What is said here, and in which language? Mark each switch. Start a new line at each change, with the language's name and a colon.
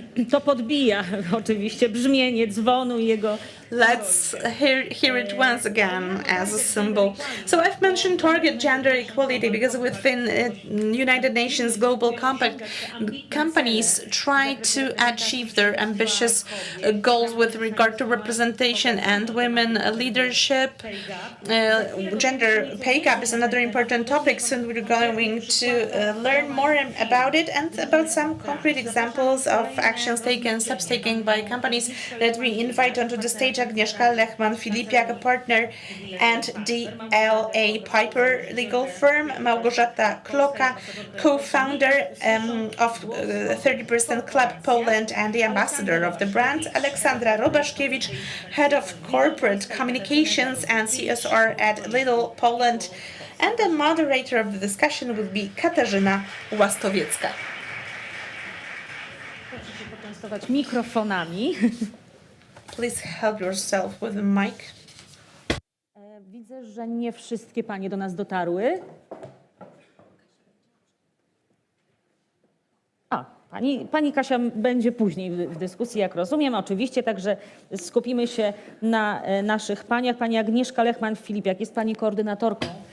Polish: To podbija oczywiście brzmienie dzwonu i jego.
English: Let's hear it once again as a symbol. So I've mentioned target gender equality because within United Nations Global Compact, companies try to achieve their ambitious goals with regard to representation and women leadership. Gender pay gap is another important topic, so we're going to learn more about it and about some concrete examples of actions taken, steps taken by companies that we invite onto the stage. Agnieszka Lechman-Filipiak, a partner and DLA Piper legal firm, Małgorzata Kloka, co-founder of 30% Club Poland and the ambassador of the brand, Aleksandra Robaszkiewicz, head of corporate communications and CSR at Lidl Poland, and the moderator of the discussion will be Katarzyna Łastowiecka.
Polish: Proszę się poczęstować mikrofonami.
English: Please help yourself with the mic.
Polish: Widzę, że nie wszystkie panie do nas dotarły. Pani Kasia będzie później w dyskusji, jak rozumiem, oczywiście, także skupimy się na naszych paniach. Pani Agnieszka Lechman-Filipiak, jest pani koordynatorką.